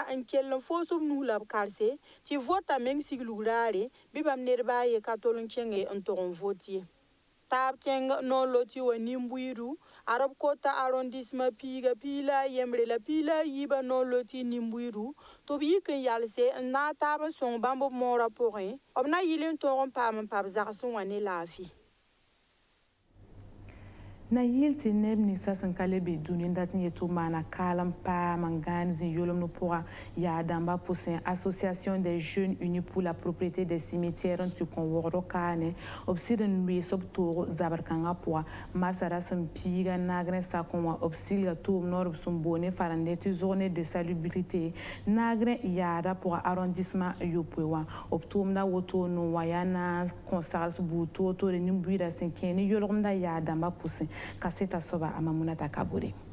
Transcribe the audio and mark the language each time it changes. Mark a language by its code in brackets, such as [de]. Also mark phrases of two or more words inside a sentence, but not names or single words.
[mos] n kell n foos b nus la b karse tɩ vota meng siglug raare bɩ bãmb nedbã a ye ka tol n kẽnge n tog n vot ye taab tẽng noon-loti wa nin-buiidu ad b kota arrondissement piiga piila a yembre la piila a yiibã noon-loti nin-buiidu tɩ b yik n yalse n na n taab n sõng bãmb b moorã pʋgẽ b na yɩl n tog n paam n pa b zagsẽ wã ne laafɩ na yɩl tɩ neb ninsã sẽn ka le be dũni dat n yetɩ b maana kaalem paam n gãan zĩ-yolemd pʋga yaa dãmbã pʋsẽ [fr] association des jeunes unis pour la propriété des cimetières [mos] n tɩ kõ wogd kaane b sɩd n loees b toog zabr-kãngã pʋga marsã ra sẽn piiga nagrẽ sakẽ wã b silga tʋʋm noor b sẽn boone farende tɩ [fr] journée de salubrité [mos] nagrẽ yaada pʋga arrondissement yopoe wã b tʋʋmda woto n wa yaa na n kõ sags buud toor-toore nin-buiidã sẽn kẽ ne yolgemda yaa dãmbã pʋsẽ kaseta soba a Mamunata Kabore.